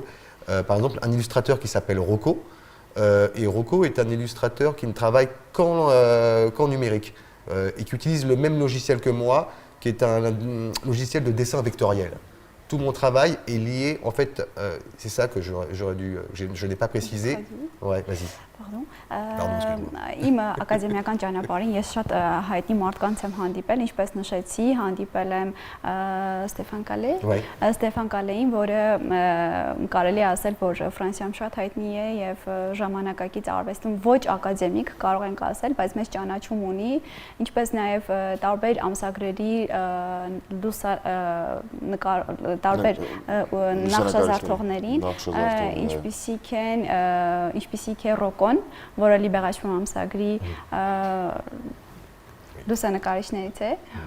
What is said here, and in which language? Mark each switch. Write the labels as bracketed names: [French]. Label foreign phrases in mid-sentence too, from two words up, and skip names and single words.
[French] Par exemple, un illustrateur qui s'appelle Rocco, et Rocco est un illustrateur qui ne travaille qu'en numérique, et qui utilise le même logiciel que moi, qui est un logiciel de dessin vectoriel. Tout mon travail est lié, en fait, c'est ça que j'aurais dû, je n'ai pas précisé. Ouais, vas-y. Pardon. Excuse-moi. [Armenian] Իմ ակադեմիական ճանապարհին ես շատ հայտնի մարդկանց եմ հանդիպել, ինչպես նշեցի, հանդիպել եմ Ստեֆան Կալե, Ստեֆան Կալեին, որը կարելի է ասել, որ Ֆրանսիայում շատ հայտնի է եւ ժամանակակից արվեստում ոչ ակադեմիկ, կարող ենք ասել, բայց մեծ ճանաչում ունի, ինչպես նաեւ տարբեր ամսագրերի տարբեր նախշազարդողներին, ինչպիսիք է Ռոկոն, որը Լիբերաշոն ամսագրի լուսանկարիչներից է։